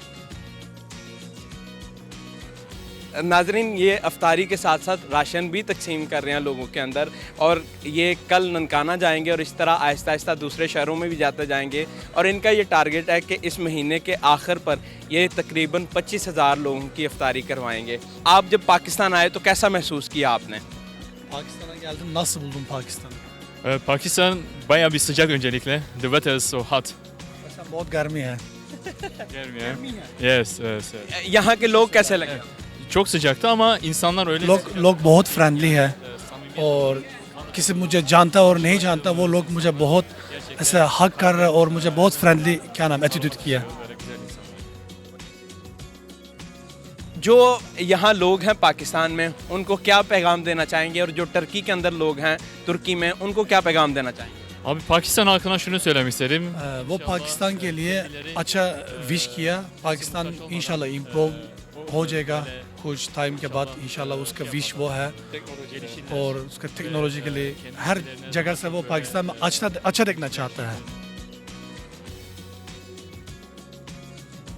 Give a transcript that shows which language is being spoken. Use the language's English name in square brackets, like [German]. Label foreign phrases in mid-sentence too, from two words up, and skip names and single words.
[Urdu] ناظرین، یہ افطاری کے ساتھ ساتھ راشن بھی تقسیم کر رہے ہیں لوگوں کے اندر، اور یہ کل ننکانہ جائیں گے اور اس طرح آہستہ آہستہ دوسرے شہروں میں بھی جاتے جائیں گے، اور ان کا یہ ٹارگٹ ہے کہ اس مہینے کے آخر پر یہ تقریباً 25,000 لوگوں کی افطاری کروائیں گے۔ آپ جب پاکستان آئے تو کیسا محسوس کیا آپ نے؟ [Turkish] Pakistan'a geldim. Nasıl buldun Pakistan'ı? Pakistan bayağı bir sıcak öncelikle. [English] The weather is so hot. [Urdu] Mesela بہت گرمی ہے. [Turkish] Gelmiyor. [English] Yes, yes, yes. [Urdu] یہاں کے لوگ کیسے لگے؟ [Turkish] Çok sıcaktı ama insanlar öyle [Urdu] لوگ بہت فرینڈلی ہے, اور کسی مجھے جانتا اور نہیں جانتا وہ لوگ مجھے بہت ایسا حق کر رہے اور مجھے بہت [English] friendly attitude [Urdu] کیا۔ جو یہاں لوگ ہیں پاکستان میں، ان کو کیا پیغام دینا چاہیں گے، اور جو ٹرکی کے اندر لوگ ہیں ترکی میں، ان کو کیا پیغام دینا چاہیں گے؟ [Turkish] Abi Pakistan halkına şunu söylemek isterim. [Urdu] وہ پاکستان کے لیے اچھا وش کیا، پاکستان انشاءاللہ امپروو ہو جائے گا کچھ ٹائم کے بعد، انشاءاللہ اس کا وش وہ ہے، اور اس کا ٹیکنالوجی کے لیے ہر جگہ سے وہ پاکستان میں اچھا دیکھنا چاہتا ہے۔